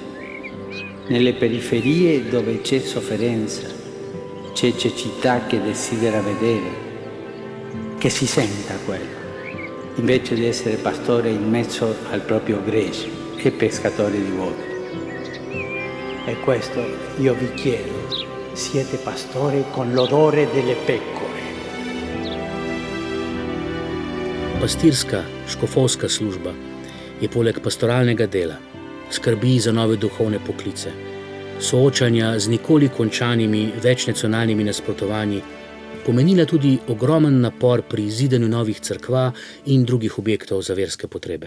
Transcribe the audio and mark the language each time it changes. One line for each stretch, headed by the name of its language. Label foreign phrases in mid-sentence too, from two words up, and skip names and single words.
Italian: Nelle periferie dove c'è sofferenza, c'è cecità che desidera vedere, che si senta quello, invece di essere pastore in mezzo al proprio gregge e pescatore di uomini. E questo io vi chiedo, siete pastori con l'odore delle pecore.
Slovenian: Pastirska, škofovska služba je poleg pastoralnega dela, skrbi za nove duhovne poklice, soočanja z nikoli končanimi večnacionalnimi nasprotovanji, pomenila tudi ogromen napor pri zidanju novih cerkva in drugih objektov za verske potrebe.